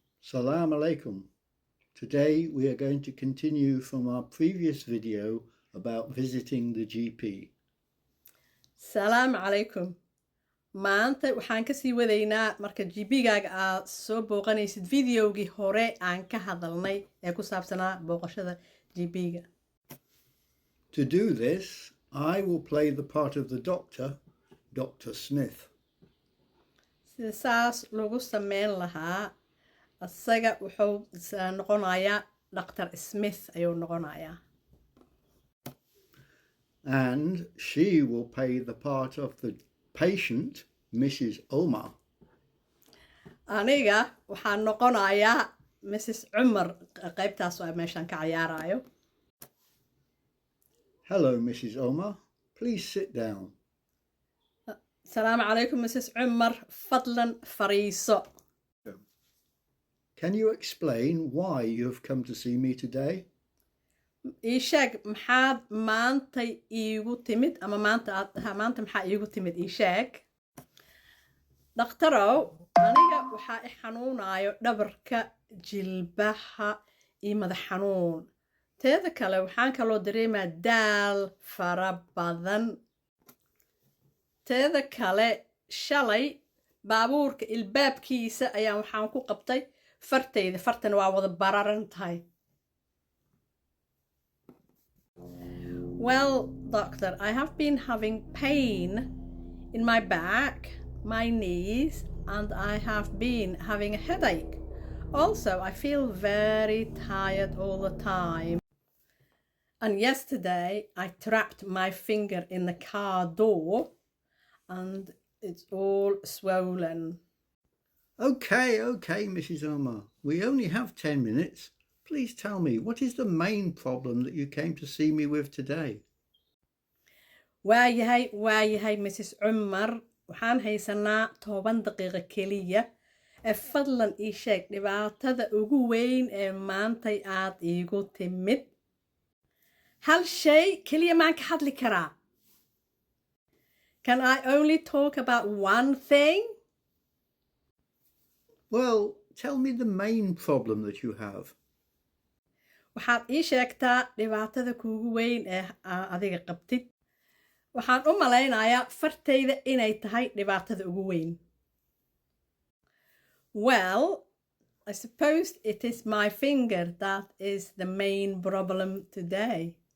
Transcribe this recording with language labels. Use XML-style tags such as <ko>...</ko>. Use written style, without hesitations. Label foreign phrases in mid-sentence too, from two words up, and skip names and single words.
<ar>Salam alaikum.</ar> <en>Today we are going to continue from our previous video about visiting the GP.</en> <ar>Salam alaikum.</ar> <so>Maanta waxaan ka sii wadaynaa marka GP-gaaga aad soo booqanaysid videogii hore aan ka hadalnay ee ku saabsanaa booqashada GP-ga.</so> <en>To do this, I will play the part of the doctor, Dr. Smith.</en> <so>Sida saas lagu sameyn lahaa, asaga wuxuu noqonayaa Dr. Smith ayuu noqonayaa.</so> <en>And she will play the part of the patient, Mrs. Omar.</en> <so>Aniga waxaan noqonayaa Mrs. Umar, qaybtaas oo meeshan ka ciyaarayo.</so> <en>Hello, Mrs. Omar. Please sit down.</en> <ar>Salaam alaikum, Mrs. Umar.</ar> <so>Fadlan fariiso.</so> <en>Can you explain why you have come to see me today?</en> <so>ii sheeg maxaad maanta iigu timid ama maanta maxaa iigu timid ii sheeg. Dhakhtarow, aniga waxaa i xanuunayo dhabarka, jilbaha iyo madax xanuun. Teeda kale waxaan kaloo dareemaa daal fara badan. Teeda kale shalay baabuurka ilbaabkiisa ayaan waxaan ku qabtay fartayda, fartana waa wada bararan tahay.</so> <en>Well, doctor, I have been having pain in my back, my knees, and I have been having a headache. Also, I feel very tired all the time. And yesterday, I trapped my finger in the car door and it's all swollen. Okay, Mrs. Omar. We only have 10 minutes. Please tell me, what is the main problem that you came to see me with today?</en> <so>waayahay Mrs. Umar, waxaan haysanaa 10 daqiiqo keliya. Fadlan ii sheeg dhibaatada ugu weyn ee maantay aad iigu timid. Hal shay keliya maan ka hadli karaa.</so> <en>Can I only talk about one thing? Well, tell me the main problem that you have.</en> <so>Waxaad ii sheegtaa dhibaatada kuugu weyn ee adiga qabtid. Waxaan u malaynayaa fartayda inay tahay dhibaatada ugu weyn.</so> <en>Well, I suppose it is my finger that is the main problem today.</en>